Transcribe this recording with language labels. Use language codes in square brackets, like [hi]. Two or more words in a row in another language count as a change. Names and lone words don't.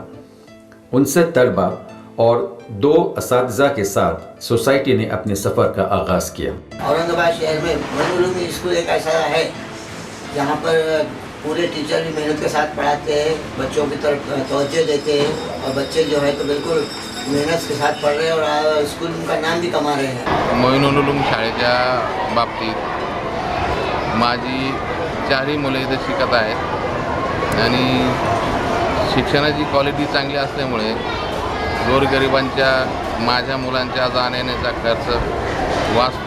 [ur] 59 طلبہ اور 2 اساتذہ کے ساتھ سوسائٹی نے اپنے سفر کا آغاز کیا۔ اورنگ آباد شہر میں معین العلوم اسکول ایک ایسا ہے جہاں پر پورے ٹیچر بھی محنت کے ساتھ پڑھاتے ہیں، بچوں کی طرف توجہ دیتے ہیں، اور بچے جو ہے تو بالکل محنت کے ساتھ پڑھ رہے ہیں اور اسکول کا نام بھی کما رہے ہیں۔ [mr] معین العلوम शाळेच्या बाबतीत माझी 4ही मुलं इथे शिकत आहेत आणि शिक्षणाची क्वालिटी चांगली असल्यामुळे गोरगरिबांच्या माझ्या मुलांच्या जाण्याचा खर्च वाचतो।